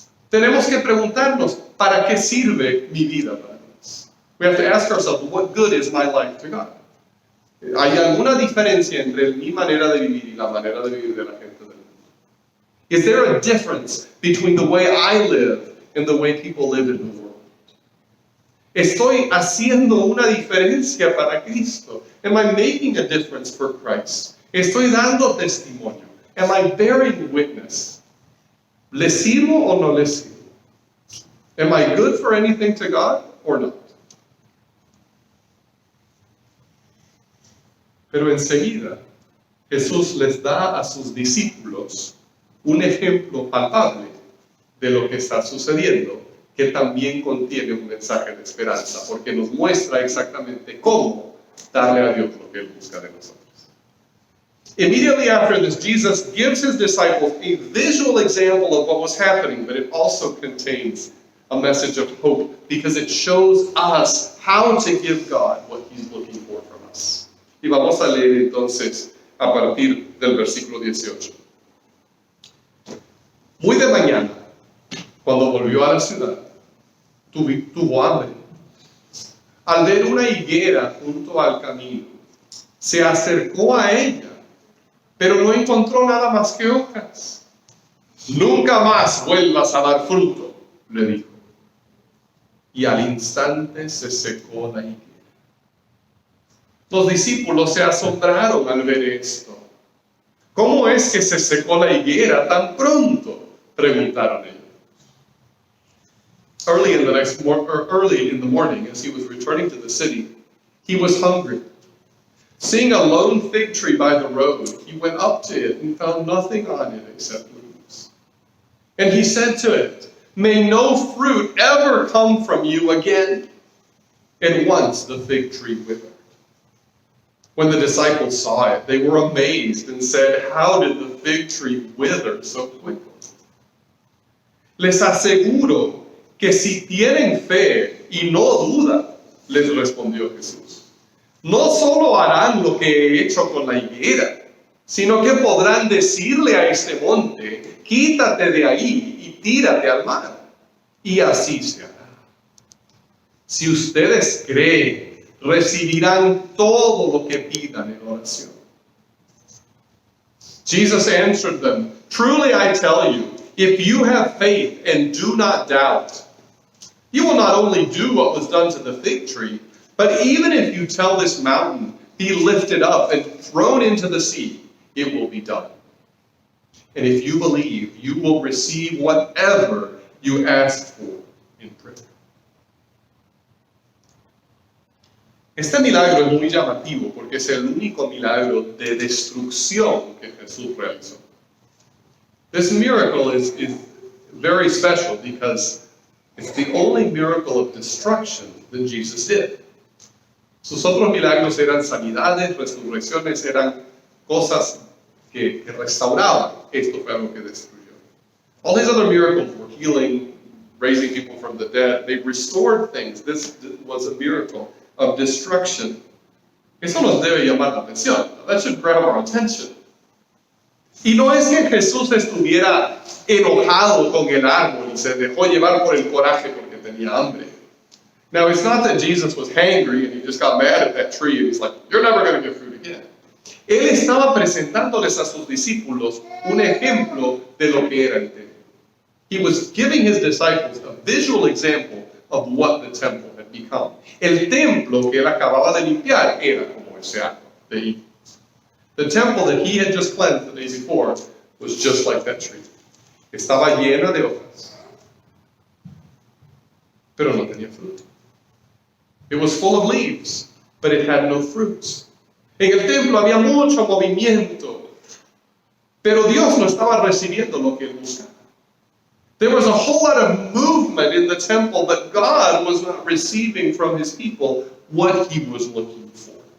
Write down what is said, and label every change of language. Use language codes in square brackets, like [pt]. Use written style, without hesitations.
[es] Tenemos que preguntarnos, ¿para qué sirve mi vida para Dios? [en] We have to ask ourselves, what good is my life to God? [es] ¿Hay alguna diferencia entre mi manera de vivir y la manera de vivir de la gente del mundo? [en] Is there a difference between the way I live and the way people live in the world? [es] ¿Estoy haciendo una diferencia para Cristo? [en] Am I making a difference for Christ? [es] ¿Estoy dando testimonio? [en] Am I bearing witness? [es] ¿Le sirvo o no le sirvo? [en] Am I good for anything to God or not? [es] Pero enseguida, Jesús les da a sus discípulos un ejemplo palpable de lo que está sucediendo, que también contiene un mensaje de esperanza, porque nos muestra exactamente cómo darle a Dios lo que Él busca de nosotros. [en] Immediately after this, Jesus gives His disciples a visual example of what was happening, but it also contains a message of hope, because it shows us how to give God what He's looking for from us. [es] Y vamos a leer entonces a partir del versículo 18. Muy de mañana, cuando volvió a la ciudad, tuvo hambre. Al ver una higuera junto al camino, se acercó a ella, pero no encontró nada más que hojas. Nunca más vuelvas a dar fruto, le dijo. Y al instante se secó la higuera. Los discípulos se asombraron al ver esto. ¿Cómo es que se secó la higuera tan pronto?, preguntaron ellos. [en] Early in the morning, as he was returning to the city, he was hungry. Seeing a lone fig tree by the road, he went up to it and found nothing on it except leaves. And he said to it, "May no fruit ever come from you again." At once the fig tree withered. When the disciples saw it, they were amazed and said, "How did the fig tree wither so quickly?" [es] Les aseguro que si tienen fe y no dudan, les respondió Jesús, no solo harán lo que he hecho con la higuera, sino que podrán decirle a este monte, quítate de ahí y tírate al mar, y así se hará. Si ustedes creen, recibirán todo lo que pidan en oración. [en] Jesus answered them, "Truly I tell you, if you have faith and do not doubt, you will not only do what was done to the fig tree, But even if you tell this mountain, be lifted up and thrown into the sea, it will be done. And if you believe, you will receive whatever you ask for in prayer. [es] Este milagro es muy llamativo porque es el único milagro de destrucción que Jesús realizó. [en] This miracle is very special because it's the only miracle of destruction that Jesus did. [es] Sus otros milagros eran sanidades, resurrecciones, eran cosas que restauraban. Esto fue algo que destruyó. [en] All these other miracles were healing, raising people from the dead. They restored things. This was a miracle of destruction. [es] Eso nos debe llamar la atención. [en] That should grab our attention. [es] Y no es que Jesús estuviera enojado con el árbol y se dejó llevar por el coraje porque tenía hambre. [en] Now, it's not that Jesus was hangry and he just got mad at that tree and he's like, you're never going to get fruit again. [es] Él estaba presentándoles a sus discípulos un ejemplo de lo que era el templo. [en] He was giving his disciples a visual example of what the temple had become. [es] El templo que él acababa de limpiar era como ese árbol de higos. [en] The temple that he had just cleansed the day before was just like that tree. [es] Estaba llena de hojas, pero no tenía fruto. [en] It was full of leaves, but it had no fruits. [es] En el templo había mucho movimiento, pero Dios no estaba recibiendo lo que él buscaba. [en] There was a whole lot of movement in the temple, but God was not receiving from his people what he was looking for.